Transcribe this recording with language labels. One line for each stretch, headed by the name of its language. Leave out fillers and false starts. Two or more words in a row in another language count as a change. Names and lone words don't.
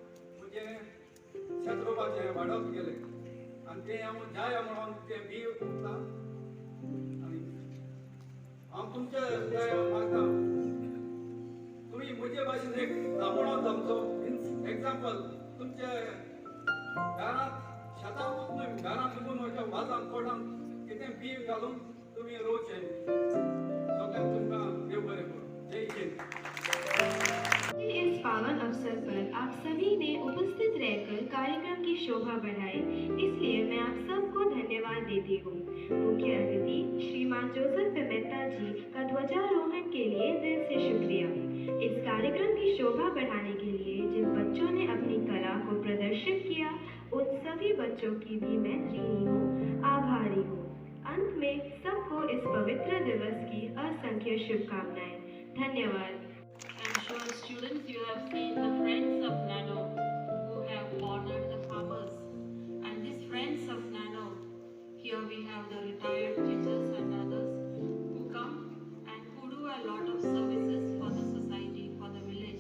Konkani: म्हणजे शेत रोवपाचें वाडप केलें आनी तें हांव जाय म्हणून तें बी उरता आनी हांव तुमचे मागता तुमी म्हजे भाशेन एक जांबळो आमचो एग्जाम्पल तुमचे घरांत शेतांत वचून घरांत वचून अशें वाजान पोटान कितें बी घालून तुमी रोवचें सगळ्यांक तुमकां देव बरें करूं
Hindi: जय हिंद इस पावन अवसर पर आप सभी ने उपस्थित रहकर कार्यक्रम की शोभा बढ़ाई, इसलिए मैं आप सबको धन्यवाद देती हूँ। मुख्य अतिथि श्रीमान जोसेफ पिमेंता जी का ध्वजारोहण के लिए दिल से शुक्रिया। इस कार्यक्रम की शोभा बढ़ाने के लिए जिन बच्चों ने अपनी कला को प्रदर्शित किया, उन सभी बच्चों की भी मैं ऋणी हूँ, आभारी हूँ। अंत में सबको इस पवित्र दिवस की असंख्य शुभकामनाएं। धन्यवाद।
English: I'm sure students, you have seen the friends of Nano who have honored the farmers. And these friends of Nano, here we have the retired teachers and others who come and who do a lot of services for the society, for the village.